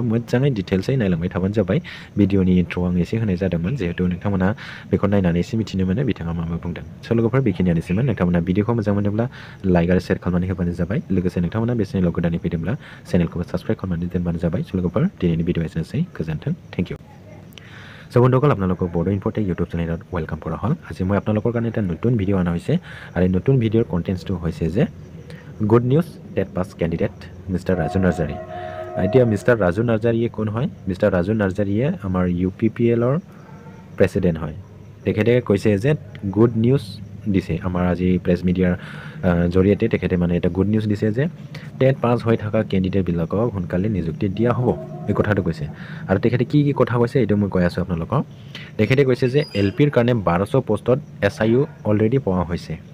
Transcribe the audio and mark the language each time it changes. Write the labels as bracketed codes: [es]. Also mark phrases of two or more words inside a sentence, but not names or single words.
[brx] मोजाङै डिटेल्सै नायलांबाय थाबानो जाबाय भिडिअनि इन्ट्र' आं एसे होनाय जादोंमोन जिहेतु नोंथांमोना बेखौ नायनानै एसे मिथिनो मोनो बिथाङा मा बुंदों स' लोगोफोर बेखिनियानोसैमोन नोंथांमोना भिडिअखौ मोजां मोनोब्ला लाइक आरो शेयार खालामनानै होबानो जाबाय लोगोसे नोंथांमोना बे चेनेलाव गोदानै फैदोंब्ला चेनेलखौबो साबस्क्राइब खालामनानै दोनबानो जाबाय स' लोगोफोर दिनैनि भिडिअ एसेनोसै गोजोन्थों [en] thank you [brx] So [as] বন্ধুসকল আপোনালোকক বড়ো ইনফ'টেক ইউটিউব চেনেলত ৱেলকাম কৰা হ'ল আজি মই আপোনালোকৰ কাৰণে এটা নতুন ভিডিঅ' অনা হৈছে আৰু এই নতুন ভিডিঅ'ৰ কণ্টেণ্টছটো হৈছে যে [en] good news TET pass candidate [as] মিষ্টাৰ ৰাজু নাৰ্জাৰী এতিয়া মিষ্টাৰ ৰাজু নাৰ্জাৰীয়ে কোন হয় মিষ্টাৰ ৰাজু নাৰ্জাৰীয়ে আমাৰ UPPLৰ প্ৰেছিডেণ্ট হয় তেখেতে কৈছে যে [en] good news [as] দিছে আমাৰ আজি [en] press media [as] জৰিয়তে তেখেতে মানে এটা [en] good news [as] দিছে যে টেট পাছ হৈ থকা কেণ্ডিডেটবিলাকক সোনকালে নিযুক্তি দিয়া হ'ব এই কথাটো কৈছে আৰু তেখেতে কি কথা কৈছে এইটো মই কৈ আছোঁ আপোনালোকক তেখেতে কৈছে যে এলপিৰ কাৰণে 1200 পোষ্টত SIU অলৰেডি পোৱা হৈছে